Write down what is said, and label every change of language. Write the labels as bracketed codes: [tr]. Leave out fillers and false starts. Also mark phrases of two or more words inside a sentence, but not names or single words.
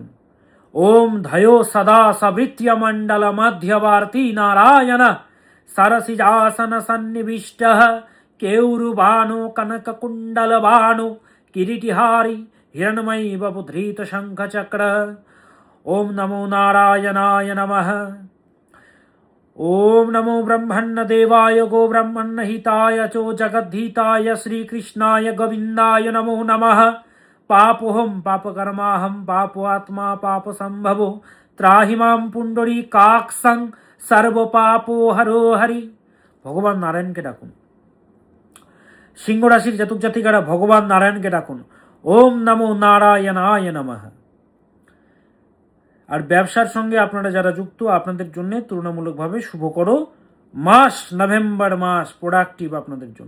[sa] ওম ধায়ো সদা সাবৃত্য মণ্ডল মধ্যবর্তী নারায়ণ সরসিজাসন সন্নিবিষ্ট কেউরুবানো কনক কুণ্ডল বানো কিরিটিহারি হিরণময়ী ববুধৃত শঙ্খ চক্র। ওম নমো নারায়ণায় নমঃ। ओम नमो ब्रह्मण्य देवाय गो ब्रह्मण्य हिताय चो जगद्धिताय श्रीकृष्णाय गोविंदाय नमो नमः। पापोहम पापकर्माहम पापो आत्मा पाप संभवो त्राहि मां पुंडरी काक्षं सर्व पापो हरो हरि। [bn] ভগবান নারায়ণকে ডাকুন। সিংহ রাশির জাতক জাতিকারা ভগবান নারায়ণকে ডাকুন। [sa] ওম নমো নারায়ণায় নমঃ। [bn] আর ব্যবসার সঙ্গে আপনারা যারা যুক্ত, আপনাদের জন্য তুলনামূলকভাবে শুভকর মাস নভেম্বর মাস, প্রোডাক্টিভ আপনাদের জন্য।